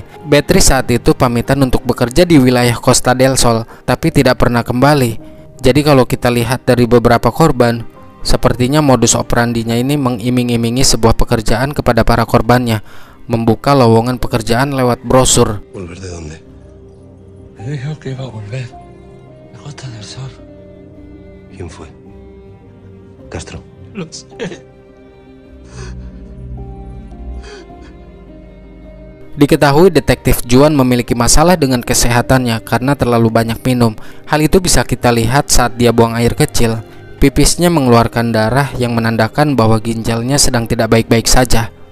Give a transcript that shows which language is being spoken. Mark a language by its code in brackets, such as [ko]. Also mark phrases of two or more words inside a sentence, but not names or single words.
[id] Beatrice saat itu pamitan untuk bekerja di wilayah Costa del Sol, tapi tidak pernah kembali. Jadi kalau kita lihat dari beberapa korban, Sepertinya [la] modus operandinya [id] ini mengiming-imingi sebuah pekerjaan kepada para korbannya, membuka lowongan pekerjaan lewat brosur. [es] ¿Volver de dónde? Me dijo que iba a volver. La Costa del Sol. ¿Quién fue? Castro. Lo sé. [id] Diketahui detektif Juan memiliki masalah dengan kesehatannya karena terlalu banyak minum. Hal itu bisa kita lihat saat dia buang air kecil. Pipisnya mengeluarkan darah yang menandakan bahwa ginjalnya sedang tidak baik-baik saja.